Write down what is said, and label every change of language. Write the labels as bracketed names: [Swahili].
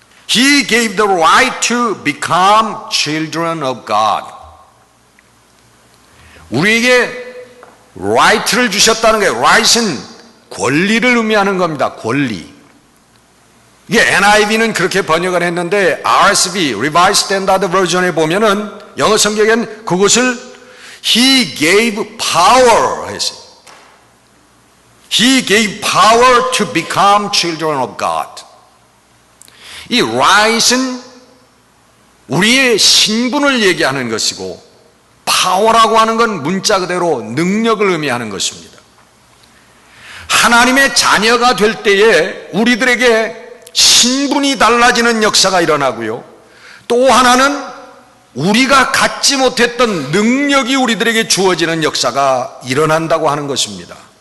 [English] He gave the right to become children of God. [Korean] 우리에게 right를 주셨다는 거예요. right은 권리를 의미하는 겁니다. 권리. 이게 NIV는 그렇게 번역을 했는데 RSV, Revised Standard Version에 보면은 영어 성경엔 그것을 [English] He gave power [Korean] 했어요. [English] He gave power to become children of God. [Korean] 이 right은 우리의 신분을 얘기하는 것이고 power라고 하는 건 문자 그대로 능력을 의미하는 것입니다. 하나님의 자녀가 될 때에 우리들에게 신분이 달라지는 역사가 일어나고요, 또 하나는 우리가 갖지 못했던 능력이 우리들에게 주어지는 역사가 일어난다고 하는 것입니다.